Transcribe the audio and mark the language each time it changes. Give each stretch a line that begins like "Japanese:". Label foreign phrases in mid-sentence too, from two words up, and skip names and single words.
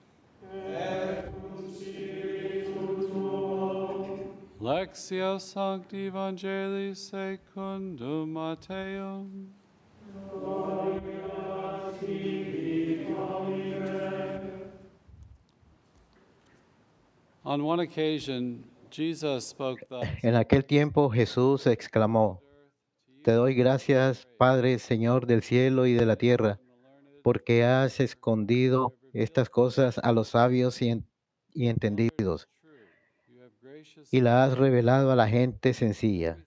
Latin: Lectio Sancti Evangelii secundum Matteum.
English: On one occasion, Jesus spoke thus.
Spanish: En aquel tiempo Jesús exclamó: Te doy gracias, Padre, Señor del cielo y de la tierra, porque has escondido estas cosas a los sabios y entendidos, y las has revelado a la gente sencilla.